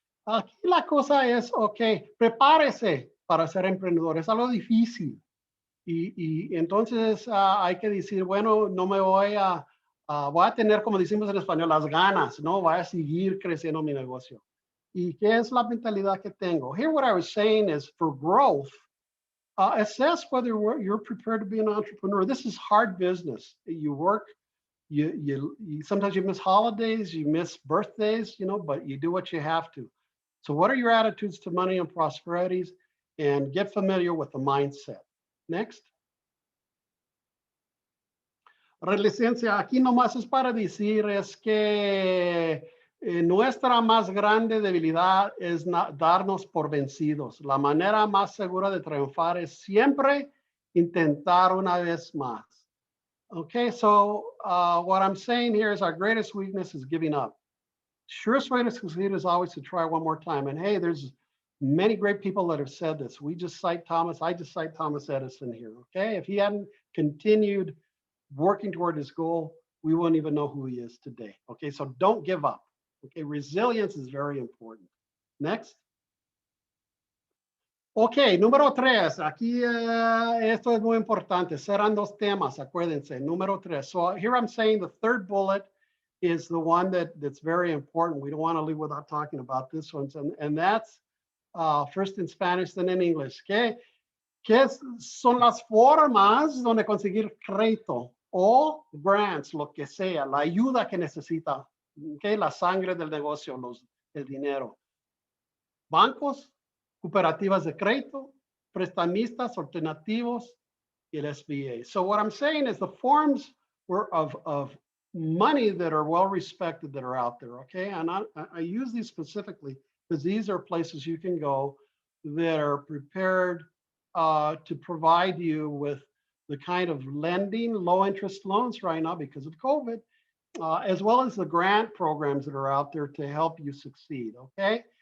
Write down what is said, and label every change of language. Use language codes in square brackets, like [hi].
[es] Aquí la cosa es, ok, prepárese para ser emprendedor, es algo difícil. Y entonces hay que decir, bueno, no me voy a tener, como decimos en español, las ganas, ¿no? Voy a seguir creciendo mi negocio. ¿Y qué es la mentalidad que tengo? [en] Here what I was saying is for growth, assess whether you're prepared to be an entrepreneur. This is hard business. You work, you sometimes you miss holidays, you miss birthdays, you know, but you do what you have to. So what are your attitudes to money and prosperities? And get familiar with the mindset. Next. [es] Resiliencia, aquí nomás es para decir es que nuestra más grande debilidad es darnos por vencidos. La manera más segura de triunfar es siempre intentar una vez más. [en] Okay, so what I'm saying here is our greatest weakness is giving up. Surest way to succeed is always to try one more time. And hey, there's many great people that have said this. I just cite Thomas Edison here, okay? If he hadn't continued working toward his goal, we wouldn't even know who he is today, okay? So don't give up, okay? Resilience is very important. Next. [es] Ok, número 3. Aquí esto es muy importante. Serán 2 temas, acuérdense. Número 3. [en] So here I'm saying the third bullet is the one that's very important. We don't want to leave without talking about this one. And that's first in Spanish, then in English. [es] ¿Qué son las formas donde conseguir crédito o grants, lo que sea, la ayuda que necesita, la sangre del negocio, el dinero? Bancos, cooperativas de crédito, prestamistas, alternativos, y el SBA. [en] So what I'm saying is the forms of money that are well respected that are out there, okay? And I use these specifically because these are places you can go that are prepared to provide you with the kind of lending, low interest loans right now because of COVID, as well as the grant programs that are out there to help you succeed, okay?